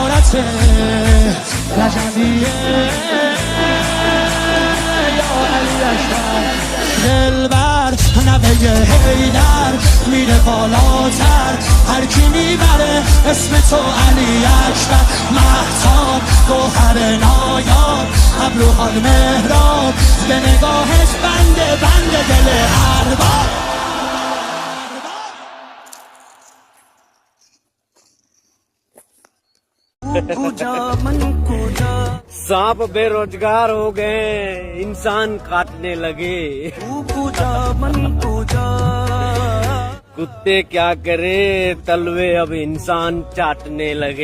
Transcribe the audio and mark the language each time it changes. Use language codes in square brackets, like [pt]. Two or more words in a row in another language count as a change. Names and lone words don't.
[fa] قصه لجندیه یا علی اکبر دلبر نوه حیدر میره بالاتر هر کی میبره اسم تو علی اکبر مهتاب گوهر نایاب ابروحال مهراب به نگاهش بنده دل ارباب [hi] सांप बेरोजगार हो गए इंसान काटने लगे कुत्ते क्या करे तलवे अब इंसान चाटने लगे